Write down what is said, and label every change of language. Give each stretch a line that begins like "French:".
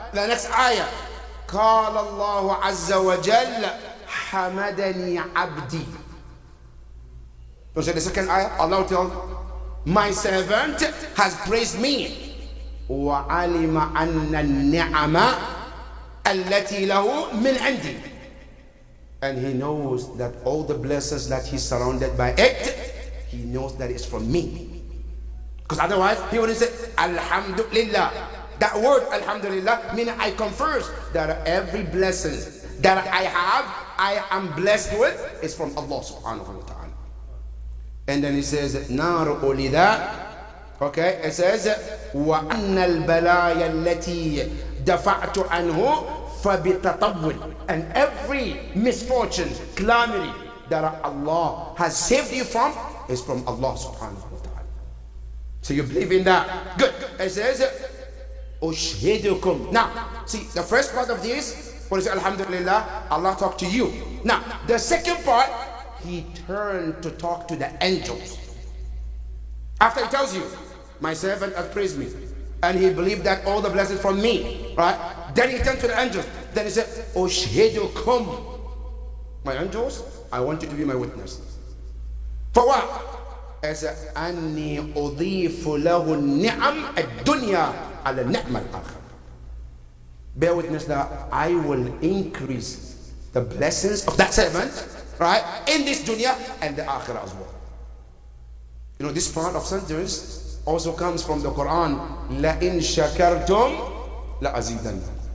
English: The next ayah,
Arabic: قال الله عز وجل حمدني عبدي.
English: Don't say the second ayah. Allah tells, my servant has praised me.
Arabic: وعلم أن النعمة التي له من عندي.
English: And he knows that all the blessings that he's surrounded by it, he knows that it's from me. Because otherwise, he wouldn't say, Alhamdulillah. That word, Alhamdulillah, meaning I confess that every blessing that I have, I am blessed with, is from Allah subhanahu wa ta'ala. And then he says, Nar ulida. Okay, it says,
Arabic: وَأَنَّ الْبَلَايَا الَّتِي دَفَعْتُ عَنْهُ فَبِتَطَوِّلٍ.
English: And every misfortune, calamity that Allah has saved you from is from Allah subhanahu wa ta'ala. So you believe in that? Good. It says, Ushhidukum. Now, see, the first part of this, what is it? Alhamdulillah, Allah talked to you. Now, the second part, he turned to talk to the angels. After he tells you, my servant has praised me, and he believed that all the blessings from me, right? Then he turned to the angels. Then he said, Ushhidukum. My angels, I want you to be my witness. For what?
Arabic: As أني أضيف له النعم الدنيا على النعمة الآخرة.
English: Bear witness that I will increase the blessings of that servant, right, in this dunya and the akhirah as well. You know, this part of sentence also comes from the Quran.
Arabic: لَإِن شَكَرْتُمْ لَأَزِيدَنَّكُمْ.